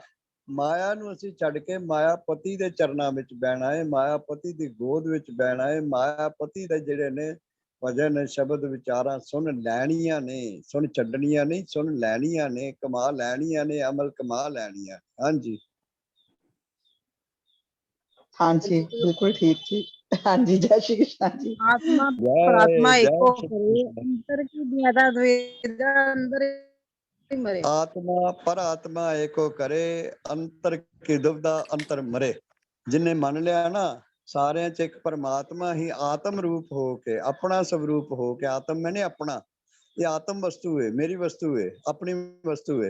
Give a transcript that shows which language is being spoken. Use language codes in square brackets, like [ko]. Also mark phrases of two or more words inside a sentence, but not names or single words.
[pa] ਮਾਇਆ ਨੂੰ ਅਸੀਂ ਛੱਡ ਕੇ ਮਾਇਆਪਤੀ ਦੇ ਚਰਨਾਂ ਵਿੱਚ ਬਹਿਣਾ ਹੈ, ਮਾਇਆਪਤੀ ਦੀ ਗੋਦ ਵਿੱਚ ਬਹਿਣਾ ਹੈ। ਮਾਇਆਪਤੀ ਦੇ ਜਿਹੜੇ ਨੇ ਭਜਨ ਸ਼ਬਦ ਵਿਚਾਰਾਂ ਸੁਣ ਲੈਣੀਆਂ ਨੇ, ਸੁਣ ਛੱਡਣੀਆਂ ਨਹੀਂ, ਸੁਣ ਲੈਣੀਆਂ ਨੇ, ਕਮਾ ਲੈਣੀਆਂ ਨੇ, ਅਮਲ ਕਮਾ ਲੈਣੀਆਂ। ਹਾਂਜੀ [hi] ਹਾਂਜੀ बिल्कुल ठीक जी। हाँ जी, जय श्री कृष्ण जी। आत्मा जय परात्मा जय एको श्री करे, कृष्ण। अंतर की द्वेधा द्वेधा अंदर ही मरे। आत्मा पर आत्मा एको करे, अंतर की दुविधा अंतर मरे। जिन्हें मन लिया ना सारे च एक परमात्मा ही आत्म रूप हो के, अपना स्वरूप हो के, आत्म मैंने अपना, ये आत्म वस्तु है, मेरी वस्तु है, अपनी वस्तु है।